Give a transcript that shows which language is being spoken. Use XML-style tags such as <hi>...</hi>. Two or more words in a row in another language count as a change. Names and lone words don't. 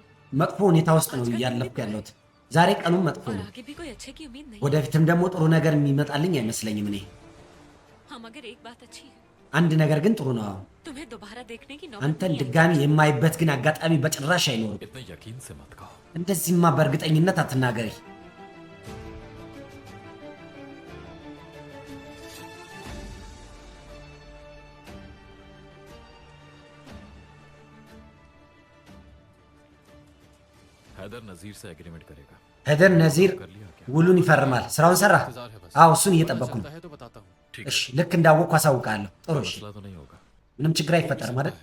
<am>መጥፎ ሁኔታ ውስጥ ነው እያለፍኩ ያለሁት። ዛሬ ቀኑም መጥፎ</am> <ur>और</ur> <am>ነው።</am> <ur>आगे भी कोई अच्छे की उम्मीद नहीं</ur> <am>ወደፊትም ደግሞ ጥሩ ነገር የሚመጣልኝ አይመስለኝም። እኔ</am> <ur>हाँ मगर एक बात अच्छी है</ur> <am>አንድ ነገር ግን ጥሩ ነው። አሁን</am> <ur>तुम्हें दोबारा देखने की नौबत</ur> <am>አንተን</am> <ur>नहीं आएगी।</ur> <am>ድጋሚ የማይበት ግን አጋጣሚ በጭራሽ አይኖርም።</am> <ur>इतने यकीन से मत कहो</ur> <am>እንደዚህማ በእርግጠኝነት አትናገሪ።</am> <ur>हैदर नजीर से एग्रीमेंट करेगा</ur> <am>ሄደር ነዚር</am> <ur>कर लिया क्या</ur> <am>ውሉን ይፈርማል። ስራውን ሰራ?</am> <ur>इंतजार है बस</ur> <am>አዎ እሱን</am> <ur>पता</ur> <am>እየጠበቅኩ</am> <ur>चलता</ur> <am>ነው።</am> <ur>है तो बताता हूँ</ur> <am>እሺ ልክ እንዳወቅኩ አሳውቃለሁ። ጥሩ እሺ።</am> <ur>मसला तो नहीं होगा</ur> <am>ምንም ችግር አይፈጠርም አይደል?</am>